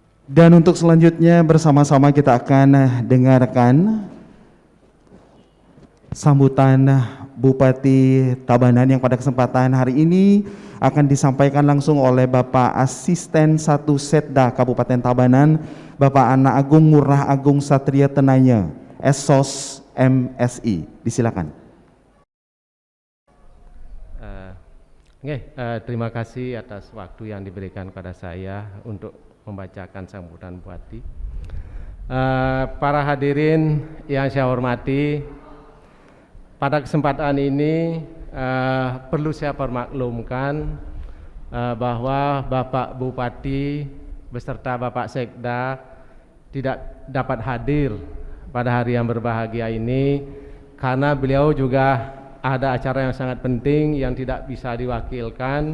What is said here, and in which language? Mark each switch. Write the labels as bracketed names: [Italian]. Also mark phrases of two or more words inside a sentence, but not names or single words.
[Indonesian] Dan untuk selanjutnya bersama-sama kita akan dengarkan sambutan Bupati Tabanan yang pada kesempatan hari ini akan disampaikan langsung oleh Bapak Asisten 1 Setda Kabupaten Tabanan, Bapak Ana Agung Murah Agung Satria Tenanya, SOS MSI. Disilakan. Terima kasih atas waktu yang diberikan kepada saya untuk membacakan sambutan Bupati. Para hadirin yang saya hormati, pada kesempatan ini perlu saya permaklumkan bahwa Bapak Bupati beserta Bapak Sekda tidak dapat hadir pada hari yang berbahagia ini karena beliau juga ada acara yang sangat penting yang tidak bisa diwakilkan.